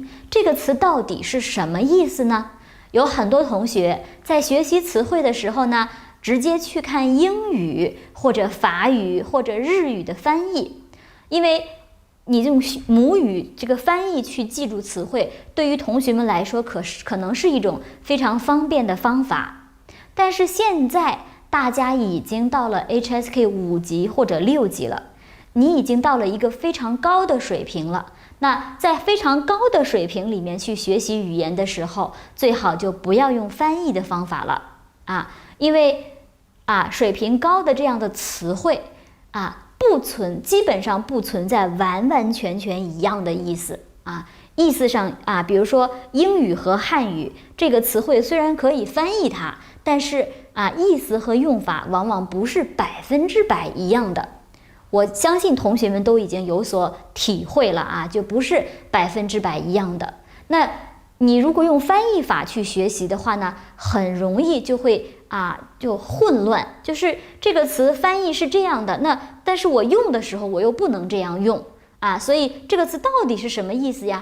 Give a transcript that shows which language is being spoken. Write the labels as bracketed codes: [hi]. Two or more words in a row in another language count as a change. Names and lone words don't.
[zh] 這個詞到底是什麼意思呢？有很多同學在學習詞彙的時候呢，直接去看英語或者法語或者日語的翻譯，因為你用母語這個翻譯去記住詞彙，對於同學們來說可能是一種非常方便的方法。但是現在大家已經到了 HSK 5級或者6級了，你已經到了一個非常高的水平了。那在非常高的水平裡面去学習語言的时候，最好就不要用翻譯的方法了因為水平高的這樣的詞彙基本上不存在完完全全一樣的意思意思上比如說英語和漢語這個詞彙雖然可以翻譯它，但是意思和用法往往不是100%一樣的。我相信同學們都已經有所體會了就不是100%一樣的。那你如果用翻譯法去學習的話呢，很容易就会就混亂，就是这個詞翻譯是這樣的，但是我用的時候我又不能這樣用所以這個詞到底是什麼意思呀？